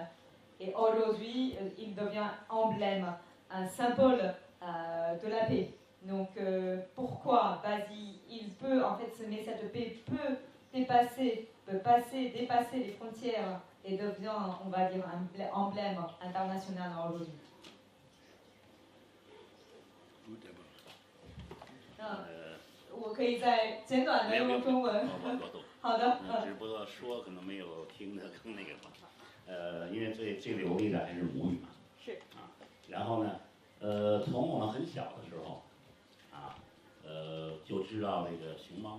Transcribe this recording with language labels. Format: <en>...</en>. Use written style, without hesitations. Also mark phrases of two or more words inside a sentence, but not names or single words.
<fr>Et aujourd'hui, il devient emblème, un symbole de la paix. Donc, pourquoi Basie, il peut, en fait, ce message de paix peut dépasser les frontières et devient, on va dire, un emblème international aujourd'hui. Ah.</fr> <zh>我可以再简短的用中文。好的。只不过说可能没有听得更那个吧。因为最流利的还是母语嘛。是。啊，然后呢，从我们很小的时候，就知道这个熊猫。</zh>